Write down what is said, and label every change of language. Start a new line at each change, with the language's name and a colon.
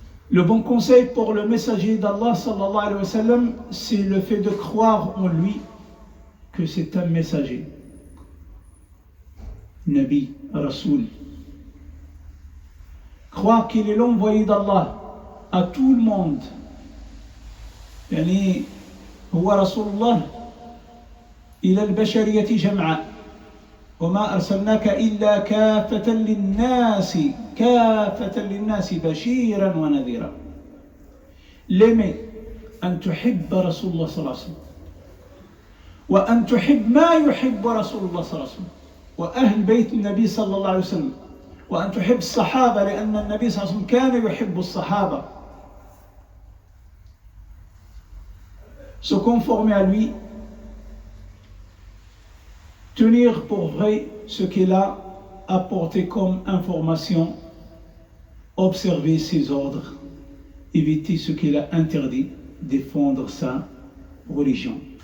French: Le bon conseil pour le messager d'Allah sallallahu alayhi wa sallam, c'est le fait de croire en lui que c'est un messager, Nabi, Rasoul. Croire qu'il est l'envoyé d'Allah à tout le monde.
Arabic: يعني هو رسول الله إلى البشرية جمعاء وما أرسلناك إلا كافة للناس بشيرا ونذيرا.
French: L'aimer,
Arabic: أن تحب رسول الله صلى الله عليه وسلم وأن تحب ما يحب رسول الله صلى الله عليه وسلم وأهل بيت النبي صلى الله عليه وسلم وأن تحب الصحابة لأن النبي صلى الله عليه وسلم كان يحب الصحابة.
French: Se conformer à lui, tenir pour vrai ce qu'il a apporté comme information, observer ses ordres, éviter ce qu'il a interdit, défendre sa religion.